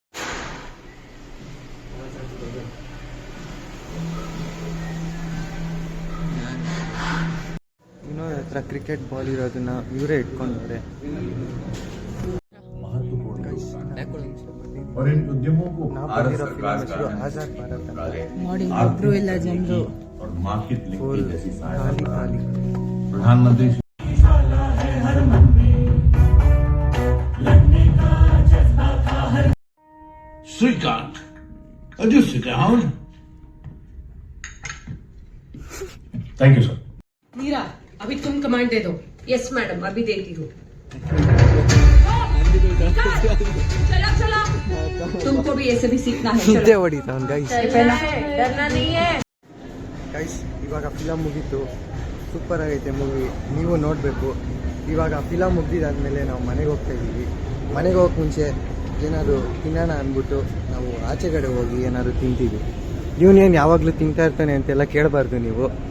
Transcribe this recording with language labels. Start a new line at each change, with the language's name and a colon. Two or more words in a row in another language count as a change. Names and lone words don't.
Kannada: ಇನ್ನೊಂದು ಹತ್ರ ಕ್ರಿಕೆಟ್ ಬಾಲ್ ಇರೋದನ್ನ ಇವರೇ ಇಟ್ಕೊಂಡವ್ರೆ. ನಾವು ಬಂದಿರೋ ಫಿಲಮ್ ಹೆಸರು ಆಜಾದ್ ಭಾರತ್ ಅಂತ. ಫುಲ್ ಖಾಲಿ ಖಾಲಿ. ಪ್ರಧಾನಮಂತ್ರಿ
English: Sweetheart, do you sit down? Thank you, sir.
Hindi: मीरा, अभी तुम कमांड दे दो.
English: yes madam,
Hindi: अभी देती हूँ. चला तुमको भी ऐसे भी सीखना है.
Kannada: ನಿದ್ದೆ ಹೊಡಿತಾವ್ ಗೈಸ್.
Hindi: डरना नहीं है.
Kannada: ಗೈಸ್, ಇವಾಗ ಫಿಲಮ್ ಮುಗೀತು. ಸೂಪರ್ ಆಗೈತೆ ಮೂವಿ, ನೀವು ನೋಡಬೇಕು. ಇವಾಗ ಫಿಲಮ್ ಮುಗಿದಾದ್ಮೇಲೆ ನಾವು ಮನೆಗೆ ಹೋಗ್ತಾ ಇದ್ದೀವಿ. ಮನೆಗೆ ಹೋಗಕ್ಕೆ ಮುಂಚೆ ಏನಾದ್ರು ತಿನ್ನೋಣ ಅಂದ್ಬಿಟ್ಟು ನಾವು ಆಚೆಗಡೆ ಹೋಗಿ ಏನಾದ್ರು ತಿಂತೀವಿ. ಇವನೇನು ಯಾವಾಗಲೂ ತಿಂತಾ ಇರ್ತಾನೆ ಅಂತೆಲ್ಲ ಕೇಳಬಾರ್ದು ನೀವು.